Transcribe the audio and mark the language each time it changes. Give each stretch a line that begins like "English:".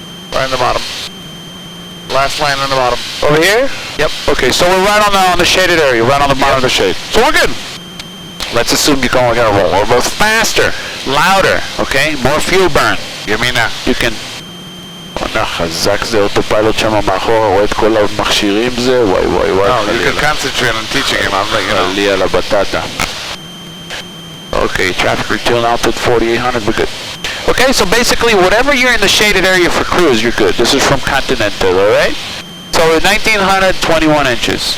English: Right in the bottom. Last line on the bottom. Over here? Yep. Okay, so we're right on the shaded area, right on the bottom of the shade. So we're good. Let's assume you're going to roll a little faster, louder, okay? More fuel burn.
Hebrew: ימינה.
English: You can...
Hebrew: חזק זה אוטופיילוט שם מאחורה, רואה את כל המכשירים זה, וואי וואי וואי.
English: No, you can concentrate on teaching him. I'm like, you know.
Hebrew: חלי על הבטטה.
English: Okay, traffic return altitude 4800, we're good. Okay, so basically whatever you're in the shaded area for cruise, you're good. This is from Continental, alright? So 1900, 21 inches.